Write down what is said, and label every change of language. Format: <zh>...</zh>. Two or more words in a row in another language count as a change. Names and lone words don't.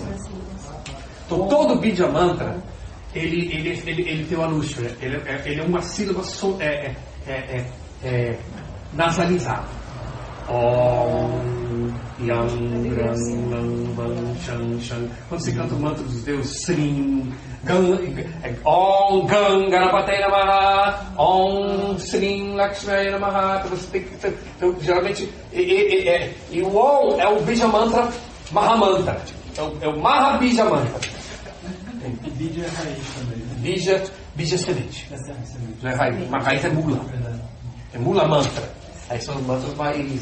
<pt>Então todo</pt> <sa>Bija Mantra</sa> <pt>ele tem uma luxúria. Ele é uma sílaba nasalizada.</pt> <sa>Om Yang Ram Nam Van Shan Shan.</sa> <pt>Quando você canta o mantra dos deuses,</pt> <sa>Srim Om Gam Ganapataya Namaha, Om Srim Lakshmaya Namaha.</sa> <pt>Então você tem que. Então, geralmente e o Om é o</pt> <sa>Bija Mantra Mahamantra.</sa> <pt>É o</pt> <sa>Maha Bija Mantra.</sa> <pt>Bija é raiz também, né? Bija é semente. Essa é a semente. Não é raiz, mas raiz é mula. É</pt> <sa>mula mantra.</sa> <pt>Aí são os mantras mais.</pt>